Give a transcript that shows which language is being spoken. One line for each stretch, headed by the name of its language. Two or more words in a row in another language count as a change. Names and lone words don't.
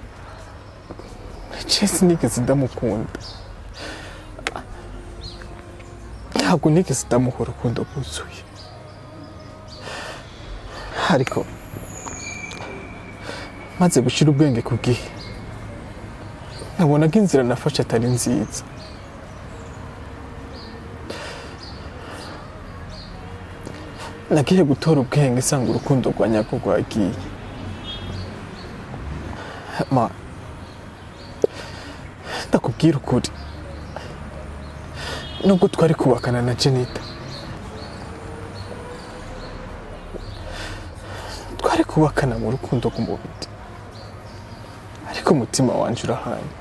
Kinyarwanda: Sinigeze ndamukunda, ntabwo nigeze ndamuha urukundo rwuzuye, ariko maze gushyira ubwenge ku gihe nkabona ko inzira nafashe atari nziza. Nagiye gutora ubwenge nsanga urukundo rwa nyako rwagiye ma.
Rundi: Ndakubwira ukuri, nubwo twari kubakana na Jeneta, twari kubakana mu rukundo rw'umubiri, ariko umutima wanje urahandi.